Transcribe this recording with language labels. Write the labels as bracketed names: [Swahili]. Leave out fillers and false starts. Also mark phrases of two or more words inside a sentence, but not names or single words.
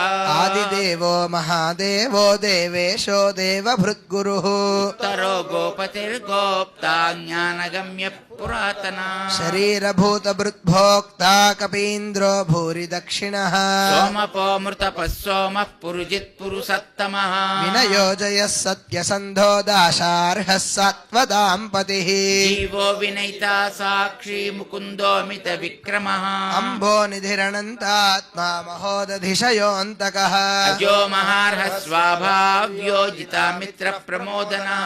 [Sanskrit] आदिदेवो महादेवो देवेशो देवभृद्गुरुः उत्तरो गोपतिर्गोप्ता ज्ञानगम्य पुरातना शरीरभूतभृद्भोक्ता कपीन्द्रो भूरि दक्षिणः सोमपो मृतपः सोमः पुरुजित् पुरुषत्तमः వినయోజయः సత్యసంధో దాశార్హः సత్వదాంపతిः జీవో వినయితా సాక్షి ముకుందోమిత విక్రమః అంబో నిధిరనంతాత్మా మహోదధిశయోऽन्तకः అజో మహార్హ స్వాభావ్యోజితా మిత్ర ప్రమోదనః